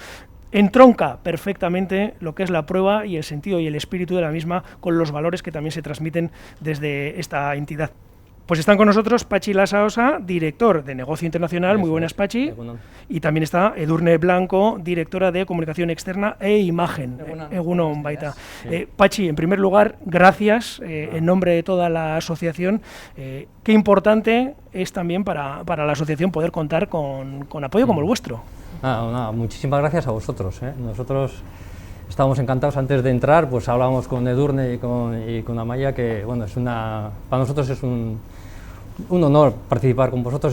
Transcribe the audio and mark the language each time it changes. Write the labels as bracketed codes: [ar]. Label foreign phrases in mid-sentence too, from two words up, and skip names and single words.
[es] Entronca perfectamente lo que es la prueba y el sentido y el espíritu de la misma con los valores que también se transmiten desde esta entidad. Pues están con nosotros Patxi Lasaosa, director de Negocio Internacional. Muy buenas, Patxi. Y también está Edurne Blanco, directora de Comunicación Externa e Imagen. [eu] Egunon baita. [es] Patxi, en primer lugar, gracias en nombre de toda la asociación. Qué importante es también para la asociación poder contar con apoyo como el vuestro. Muchísimas gracias a vosotros. Nosotros estábamos encantados antes de entrar, pues hablábamos con Edurne y con Amaya, que bueno, para nosotros es un honor participar con vosotros.